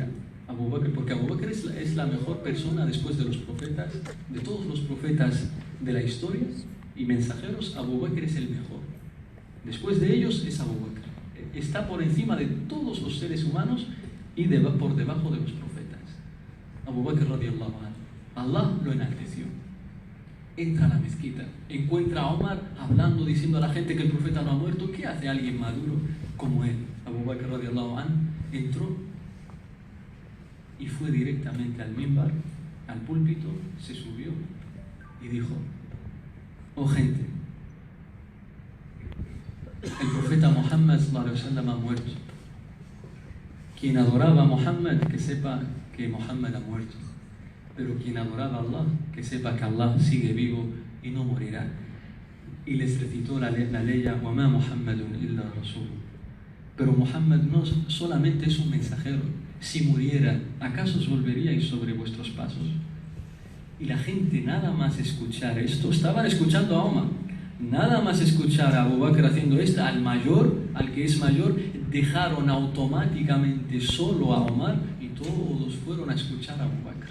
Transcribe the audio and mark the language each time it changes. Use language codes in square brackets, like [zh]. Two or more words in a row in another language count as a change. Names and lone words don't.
[es] Abu Bakr, porque Abu Bakr es la mejor persona después de los profetas, de todos los profetas de la historia y mensajeros. Abu Bakr es el mejor. Después de ellos es Abu Bakr. Está por encima de todos los seres humanos y por debajo de los profetas. [ar] أبو بكر رضي الله عنه. [es] Allah lo enalteció. Entra a la mezquita, encuentra a Omar hablando, diciendo a la gente que el profeta no ha muerto. ¿Qué hace alguien maduro como él? Abu Bakr [ar] رضي الله عنه [es] entró y fue directamente al minbar, al púlpito, se subió y dijo: oh gente, el profeta Muhammad [ar] صلى الله عليه وسلم [es] ha muerto. Quien adoraba a Muhammad, que sepa que Muhammad ha muerto. Pero quien adoraba a Allah, que sepa que Allah sigue vivo y no morirá. Y les recitó la ley: [ar] وَمَا مُحَمَّدٌ إِلَّا رَسُولٌ. [es] Pero Muhammad no solamente es un mensajero. Si muriera, ¿acaso os volveríais sobre vuestros pasos? Y la gente, nada más escuchar esto, estaban escuchando a Omar, nada más escuchar a Abu Bakr haciendo esto, al mayor, al que es mayor, dejaron automáticamente solo a Omar y todos fueron a escuchar a Abu Bakr.